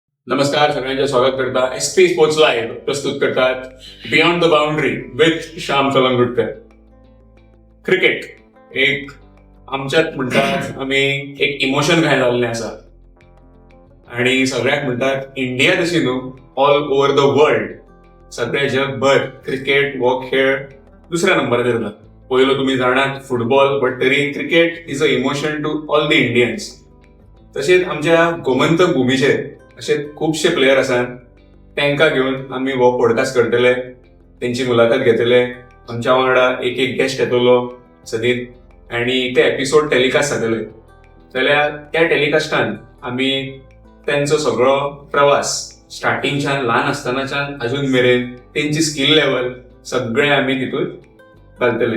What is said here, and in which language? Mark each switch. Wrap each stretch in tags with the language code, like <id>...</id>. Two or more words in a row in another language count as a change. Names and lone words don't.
<mr>नमस्कार, सगळ्यांचे स्वागत करता. SP स्पोर्ट्स लाईव्ह प्रस्तुत करतात बियॉन्ड द बाउंड्री विथ श्याम कलंगुटकर.</mr> <kok>क्रिकेट एक आमच्यात म्हणतात आम्ही एक इमोशन काय जाल्लें आसा आणि सगळ्याक म्हणतात इंडिया तशी न्हू</kok> <en>all over the world</en> <kok>सगळे जगभर क्रिकेट हो खेळ दुसऱ्या नंबराचेर जाता. पयलो तुम्ही जाणात फुटबॉल, बट तरी</kok> <en>cricket is an emotion to all the Indians.</en> <kok>तशेंच आमच्या गोमंतक भुमीचेर असे खुबशे प्लेयर आसात, तांकां घेवन आमी हो पॉडकास्ट करतले, तेंची मुलाखत घेतले. आमच्या वांगडा एक गेस्ट येतलो सदीत आनी ते एपिसोड टेलिकास्ट जातले. जाल्यार त्या टेलिकास्टान आमी तेंचो सगळो प्रवास स्टार्टिंगच्यान ल्हान आसतनाच्यान अजून मेरेन तेंची</kok> <en>skill level</en> <kok>सगळे आमी तितून घालतले.</kok>